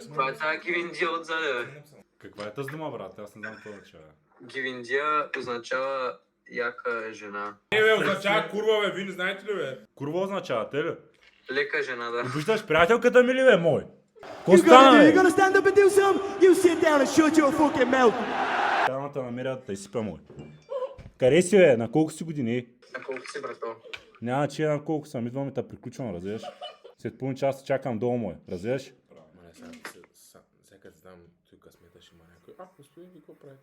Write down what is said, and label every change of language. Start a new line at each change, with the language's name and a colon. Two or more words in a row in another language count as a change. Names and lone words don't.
Bulgarian: Това е тази гивиндия отзаде, бе. Каква е тази дума, брат? Аз не знам какво означава. Гивиндия означава яка жена. Бе, означава курва, бе, вие не знаете ли, бе? Курва означава, те ли? Лека жена, да. Виждаш, приятелката ми ли, бе, мой? Какво стана, бе?
English: stand up and do something? You sit down and shut your fucking mouth.
Bulgarian: Трябва да намеря да изсипя, мой. Къде си, бе? На колко си години? А колко си, брато? Няма че на колко съм. Идвам и те приключвам, разбираш? След половин час чакам долу, мой. Разбираш? Сега знам, той късмета ще има някой. Господин, ви какво правите?